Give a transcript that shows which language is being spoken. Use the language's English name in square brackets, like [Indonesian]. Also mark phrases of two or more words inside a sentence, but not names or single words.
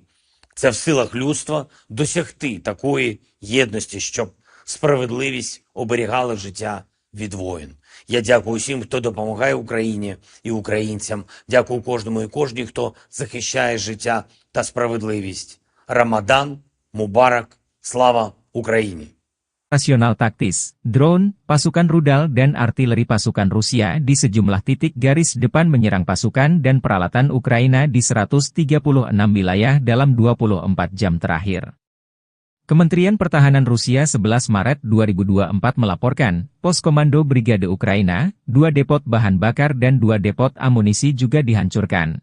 [Ukrainian] Це в силах людства досягти такої єдності, щоб справедливість оберігала життя від воїн. Я дякую усім, хто допомагає Україні і українцям. Дякую кожному і кожній, хто захищає життя та справедливість. [Arabic] رمضان مبارك. [Ukrainian] Слава Україні! [Indonesian] Operasional taktis, drone, pasukan rudal dan artileri pasukan Rusia di sejumlah titik garis depan menyerang pasukan dan peralatan Ukraina di 136 wilayah dalam 24 jam terakhir. Kementerian Pertahanan Rusia 11 Maret 2024 melaporkan, pos komando Brigade Ukraina, 2 depot bahan bakar dan 2 depot amunisi juga dihancurkan.